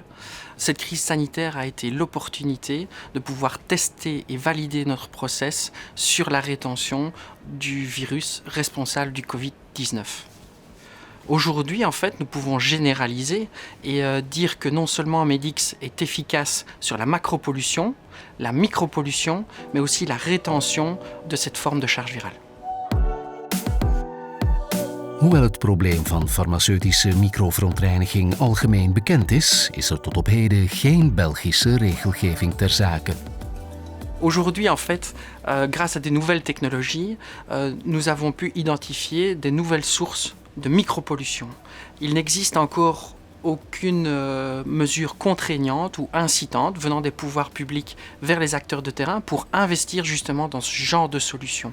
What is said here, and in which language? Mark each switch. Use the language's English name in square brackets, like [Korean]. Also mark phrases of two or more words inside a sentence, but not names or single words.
[French] Cette crise sanitaire a été l'opportunité de pouvoir tester et valider notre process sur la rétention du virus responsable du Covid-19. Aujourd'hui, en fait, nous pouvons généraliser et dire que non seulement Medix est efficace sur la macropollution, la micropollution, mais aussi la rétention de cette forme de charge virale. [Dutch] Hoewel het probleem van farmaceutische microverontreiniging algemeen bekend is, is er tot op heden geen Belgische regelgeving ter zake. [French] Aujourd'hui, en fait, grâce à des nouvelles technologies, nous avons pu identifier des nouvelles sources de micropollution. Il n'existe encore aucune mesure contraignante ou incitante venant des pouvoirs publics vers les acteurs de terrain pour investir justement dans ce genre de solutions.